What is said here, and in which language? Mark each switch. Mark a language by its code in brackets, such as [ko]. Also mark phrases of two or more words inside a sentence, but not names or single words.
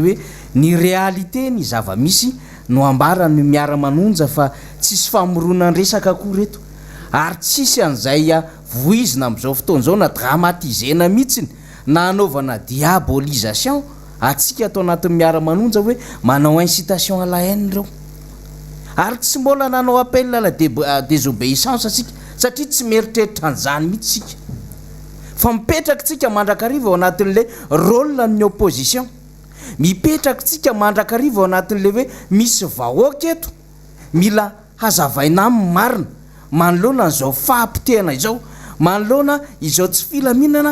[mg] hoe ny réalité ny zava-misy no ambara ny miara-manonja fa tsisy famorona resaka koa reto ary tsisy an'izay voizina am'izao fotoana zao na dramatisena mihitsiny na anaovana diabolisation atsika atao anatin'ny miara-manonja hoe manao [fr] incitation à la haine [mg] reo ary tsy mbola nanao [fr] appel à la désobéissance [mg] atsika satria tsy meritreritra an'izany mihitsy sika fa mipetraka tsika mandrakariva ao anatin'le rôle ny opposition mipetraka tsika mandrakariva ao anatin'le hoe misy vahoaka eto mila hazavaina amin'ny marina manoloana n'izao fahampitehana izao manoloana izao tsy filaminana